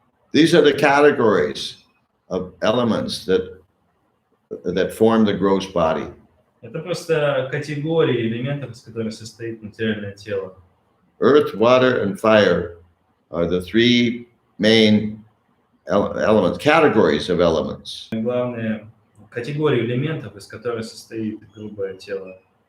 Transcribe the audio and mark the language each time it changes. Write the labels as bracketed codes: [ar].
[en] These are the categories of elements that form the gross body. [ru] Это просто категории элементов, из которых состоит материальное тело. [en] Earth, water, and fire are the 3 main elements, categories of elements. [ru] Главные категории элементов, из которых состоит грубое тело.